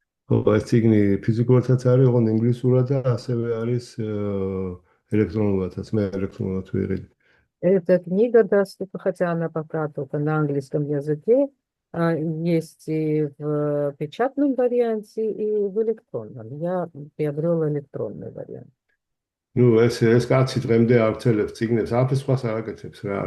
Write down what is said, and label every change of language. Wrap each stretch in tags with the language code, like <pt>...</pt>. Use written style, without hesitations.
<ka>ეს წიგნი ფიზიკურადაც არის, ოღონდ ინგლისურად და ასევე არის ელექტრონულადაც. მე ელექტრონულად ვიღებ.</ka> <ru>Эта книга доступна, хотя она пока только на английском языке, есть и в печатном варианте, и в электронном. Я приобрел электронный вариант.</ru> <ka>Ну, ეს კაცი დღემდე ავრცელებს წიგნებს, არაფერს სხვას არ აკეთებს რა.</ka>